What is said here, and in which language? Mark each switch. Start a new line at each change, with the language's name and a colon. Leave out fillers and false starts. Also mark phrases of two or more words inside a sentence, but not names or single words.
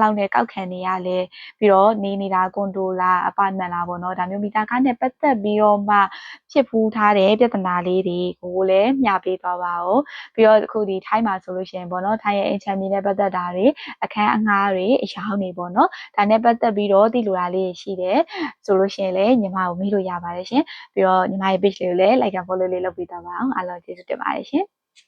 Burmese: လောက်နဲ့ကောက်ခံနေရလဲပြီးတော့နေနေတာကွန်ဒိုလား apartment လားပေါ့နော်ဒါမျိုးမီတာကားနဲ့ပတ်သက်ပြီးတော့မှဖြစ်ဖူးထားတဲ့ပြဿနာလေးတွေကိုလည်းမျှပေးသွားပါဦးပြီးတော့အခုဒီထိုင်းမှာဆိုလို့ရှိရင်ပေါ့နော်ထိုင်းရဲ့အင်ချမ်းမီနဲ့ပတ်သက်တာတွေအခန်းအငှားတွေအရောင်းနေပေါ့နော်ဒါနဲ့ပတ်သက်ပြီးတော့သိလိုတာလေးရှိတယ်ဆိုလို့ရှိရင်လည်းညီမကိုမေးလို့ရပါတယ်ရှင်ပြီးတော့ညီမရဲ့ page လေးကိုလည်း
English: like and follow
Burmese: လေးလုပ်ပေးသွားပါအောင်အားလုံးကျေးဇူးတင်ပါတယ်ရှင်